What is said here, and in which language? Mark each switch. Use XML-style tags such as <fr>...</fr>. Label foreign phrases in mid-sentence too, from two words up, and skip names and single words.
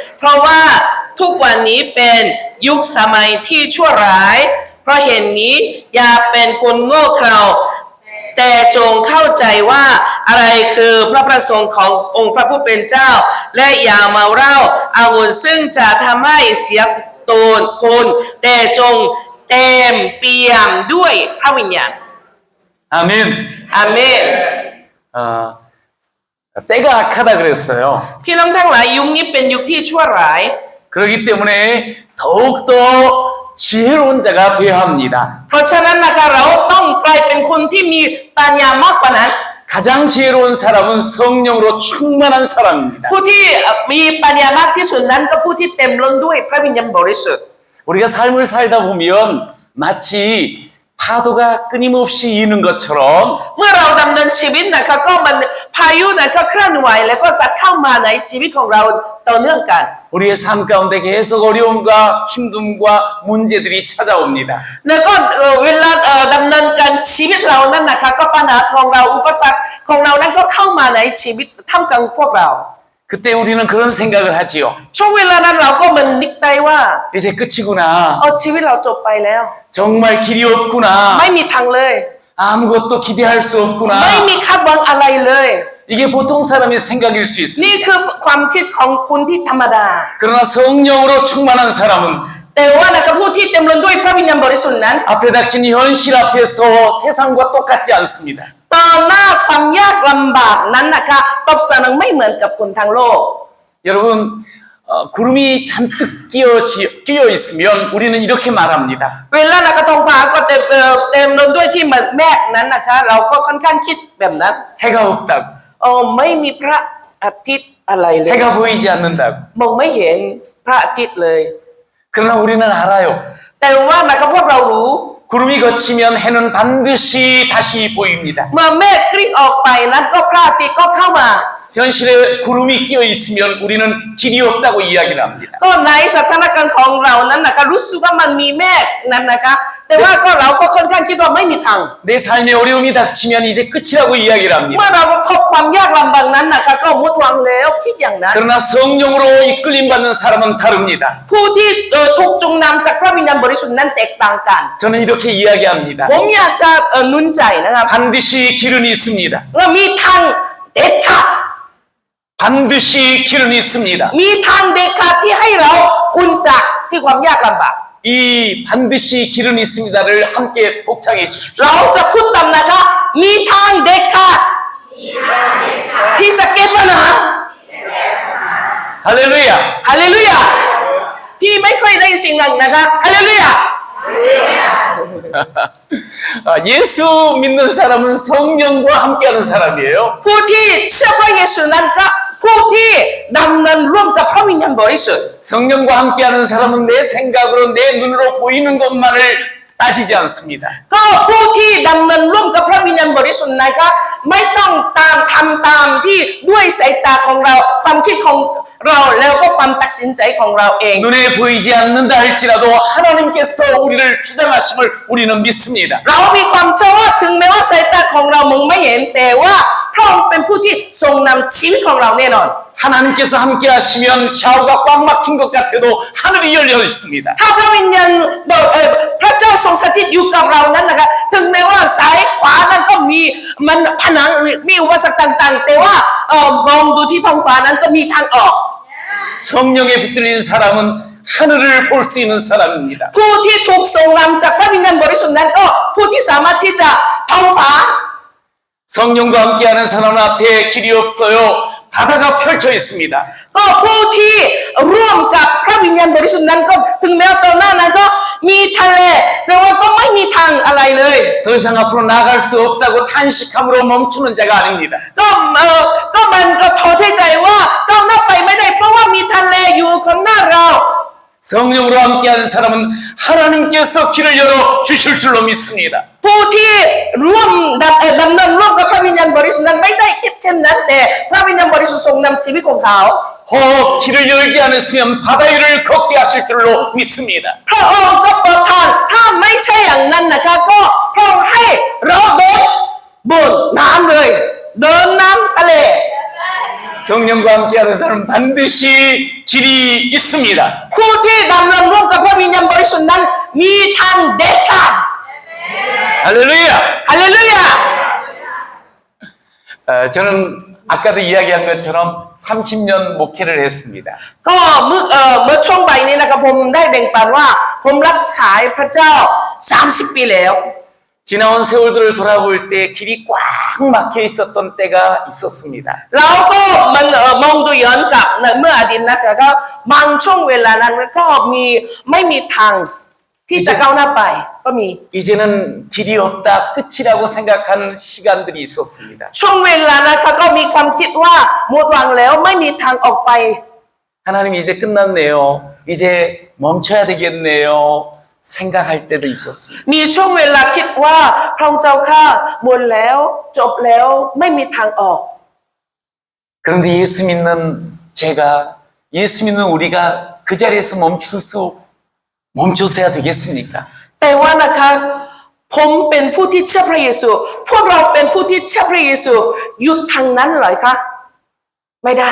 <th>เพราะว่าทุกวันนี้เป็นยุคสมัยที่ชั่วร้ายเพราะเหตุนี้อย่าเป็นคนโง่เขลาแต่จงเข้าใจว่าอะไรคือพระประสงค์ขององค์พระผู้เป็นเจ้าและอย่าเมาเหล้าอางุ่นซึ่งจะทำให้เสียตนคนแต่จงเต็มเปี่ยมด้วยพระวิญญาณ</th> <ko>아멘. 아멘. 때가 악하다 그랬어요.</ko> <th>พี่น้องทั้งหลายยุคนี้เป็นยุคที่ชั่วร้าย</th> <ko>그렇기 때문에 더욱더 지혜로운 자가 되어야 합니다.</ko> <th>เพราะฉะนั้นนะคะเราต้องกลายเป็นคนที่มีปัญญามากกว่านั้น</th> <ko>가장 지혜로운 사람은 성령으로 충만한 사람입니다.</ko> <th>ผู้ที่มีปัญญามากที่สุดนั้นก็ผู้ที่เต็มล้นด้วยพระวิญญาณบริสุทธิ์</th> <ko>우리가 삶을 살다 보면 마치 파도가 끊임없이 이는 것처럼</ko> <th>เมื่อเราดำเนินชีวิตนะคะก็มันพายุนั้นก็เคลื่อนไหวแล้วก็ซัดเข้ามาในชีวิตของเราต่อเนื่องกัน</th> <ko>우리의 삶 가운데 계속 어려움과 힘듦과 문제들이 찾아옵니다.</ko> <th>แล้วก็เวลาดำเนินการชีวิตเรานั้นนะคะก็ปัญหาของเราอุปสรรคของเรานั้นก็เข้ามาในชีวิตท่ามกลางพวกเรา</th> <ko>그때 우리는 그런 생각을 하지요.</ko> <th>ช่วงเวลานั้นเราก็มันนึกได้ว่า</th> <ko>이제 끝이구나.</ko> <th>ชีวิตเราจบไปแล้ว</th> <ko>정말 길이 없구나.</ko> <th>ไม่มีทางเลย</th> <ko>아무것도 기대할 수 없구나.</ko> <th>ไม่มีคาดหวังอะไรเลย</th> <ko>이게 보통 사람의 생각일 수 있습니다.</ko> <th>นี่คือความคิดของคนที่ธรรมดา</th> <ko>그러나 성령으로 충만한 사람은</ko> <th>แต่ว่านะครับผู้ที่เต็มล้นด้วยพระวิญญาณบริสุทธิ์นั้น</th> <ko>앞에 닥친 현실 앞에서 세상과 똑같지 않습니다.</ko> <th>ตอนหน้าความยากลำบากนั้นนะคะตอบสนองไม่เหมือนกับคนทางโลก</th> <ko>여러분 구름이 잔뜩 끼어 있으면 우리는 이렇게 말합니다.</ko> <th>เวลานะคะท้องฟ้าก็เต็มล้นด้วยที่เมฆนั้นนะคะเราก็ค่อนข้างคิดแบบนั้น</th> <ko>해가 없다고.</ko> <th>ไม่มีพระอาทิตย์อะไรเลย</th> <ko>해가 보이지 않는다고.</ko> <th>มองไม่เห็นพระอาทิตย์เลย</th> <ko>그러나 우리는 알아요.</ko> <th>แต่ว่านะครับพวกเรารู้</th> <ko>구름이 거치면 해는 반드시 다시 보입니다.</ko> <th>เมื่อเมฆกลิ้งออกไปนั้นก็พระอาทิตย์ก็เข้ามา</th> <ko>현실에 구름이 끼어 있으면 우리는 길이 없다고 이야기를 합니다.</ko> <th>ก็ในสถานการณ์ของเรานั้นนะคะรู้สึกว่ามันมีเมฆนั้นนะคะแต่ว่าก็เราก็ค่อนข้างคิดว่าไม่มีทาง</th> <ko>내 삶에 어려움이 닥치면 이제 끝이라고 이야기를</ko> <th>เมื่อ</th> <ko>합니다.</ko> <th>เราพบความยากลำบากนั้นนะคะก็หมดหวังแล้วคิดอย่างนั้น</th> <ko>그러나 성령으로 이끌림 받는 사람은 다릅니다.</ko> <th>ผู้ที่ถูกจูงนำจากพระวิญญาณบริสุทธิ์นั้นแตกต่างกัน</th> <ko>저는 이렇게 이야기합니다.</ko> <th>ผมอยากจะหนุนใจนะครับ</th> <ko>반드시 길은 있습니다.</ko> <th>ว่ามีทางเด็ดขาด</th> <ko>반드시 길은 있습니다.</ko> <th>มีทางเด็ดขาดที่ให้เราพ้นจากที่ความยากลำบาก</th> <ko>이 반드시 길은 있습니다를 함께 복창해 주십시오.</ko> <th>เราจะพูดตามนะคะมีทางเด็ดขาดที่จะแก้ปัญหา</th> <ko>할렐루야.</ko> <th>ฮาเลลูยาที่ไม่เคยได้สิ่งนั้นนะคะฮาเลลูยา</th> <ko>예수 믿는 사람은 성령과 함께하는 사람이에요.</ko> <th>ผู้ที่เชื่อพระเยซูนั้นก็ผู้ที่ดำเนินร่วมกับพระวิญญาณบริสุทธิ์</th> <ko>성령과 함께하는 사람은 내 생각으로 내 눈으로 보이는 것만을 따지지 않습니다.</ko> <th>ก็ผู้ที่ดำเนินร่วมกับพระวิญญาณบริสุทธิ์นะคะไม่ต้องทำตามที่ด้วยสายตาของเราความคิดของเราแล้วก็ความตัดสินใจของเราเอง</th> <ko>눈에 보이지 않는다 할지라도 하나님께서 우리를 주장하심을 우리는 믿습니다.</ko> <th>เรามีความเชื่อว่าถึงแม้ว่าสายตาของเรามองไม่เห็นแต่ว่าพพระองค์เป็นผู้ที่ทรงนำชีวิตของเราแน่นอน</th> <ko>하나님께서 함께 하시면 좌우가 꽉 막힌 것 같아도 하늘이 열려 있습니다.</ko> <th>ถ้าพระวิญญาณพระเจ้าทรงสถิตอยู่กับเรานั้นนะคะถึงแม้ว่าซ้ายขวานั้นก็มีมันผนังมีอุปสรรคต่างๆแต่ว่ามองดูที่ท้องฟ้านั้นก็มีทางออก</th> <ko>성령에 붙들린 사람은 하늘을 볼 수 있는 사람입니다.</ko> <th>ผู้ที่ถูกทรงนำจากพระวิญญาณบริสุทธิ์นั้นก็ผู้ที่สามารถที่จะท้องฟ้า</th> <ko>성령과 함께하는 사람 앞에 길이 없어요. 바다가 펼쳐 있습니다.</ko> <th>ก็ผู้ที่ร่วมกับพระวิญญาณบริสุทธิ์นั้นก็ถึงแม้ตอนหน้านั้นก็มีทะเลแต่ว่าก็ไม่มีทางอะไรเลย</th> <ko>더 이상 앞으로 나갈 수 없다고 탄식함으로 멈추는 자가 아닙니다.</ko> <th>ก็มันก็ท้อใจว่าก้าวหน้าไปไม่ได้เพราะว่ามีทะเลอยู่ข้างหน้าเรา</th> <ko>성령으로 함께하는 사람은 하나님께서 길을 열어 주실 줄로 믿습니다.</ko> <th>ผู้ที่ร่วมดำเนินร่วมกับพระวิญญาณบริสุทธิ์นั้นไม่ได้คิดเช่นนั้นแต่พระวิญญาณบริสุทธิ์ทรงนำชีวิตของเขา</th> <ko>길을 열지 않으시면 바다 위를 걷게 하실 줄로 믿습니다.</ko> <th>พระองค์ก็เปิดทางถ้าไม่ใช่อย่างนั้นนะคะก็พระองค์ให้เราเดินบนน้ำเลยเดินน้ำทะเล</th> <ko>성령과 함께하는 사람은 반드시 길이 있습니다.</ko> <th>ผู้ที่ดำเนินร่วมกับพระวิญญาณบริสุทธิ์นั้นมีทางเด็ดขาด</th> <ko>할렐루야!</ko> <th>ฮาเลลูยา</th> <ko>저는 아까도 이야기한 것처럼 30년 목회를 했습니다.</ko> <th>ก็เมื่อช่วงบ่ายนี้นะครับผมได้แบ่งปันว่าผมรับใช้พระเจ้า30 ปีแล้ว</th> <ko>지나온 세월들을 돌아볼 때 길이 꽉 막혀 있었던 때가 있었습니다.</ko> <th>แล้วก็มันมองดูย้อนกลับเมื่ออดีตนะคะก็บางช่วงเวลานั้นก็ไม่มีทางที่จะก้าวหน้าไปก็มี</th> <ko>이제는 길이 없다 끝이라고 생각한 시간들이 있었습니다.</ko> <th>ช่วงเวลานะคะก็มีความคิดว่าหมดหวังแล้วไม่มีทางออกไป</th> <ko>하나님 이제 끝났네요. 이제 멈춰야 되겠네요. 생각할 때도 있었습니다.</ko> <th>มีช่วงเวลาคิดว่าพระองค์เจ้าข้าหมดแล้วจบแล้วไม่มีทางออก</th> <ko>그런데 예수 믿는 제가, 예수 믿는 우리가 그 자리에서 멈춰서야 되겠습니까?</ko> <th>แต่ว่านะคะผมเป็นผู้ที่เชื่อพระเยซูพวกเราเป็นผู้ที่เชื่อพระเยซูหยุดทางนั้นเหรอคะไม่ได้</th>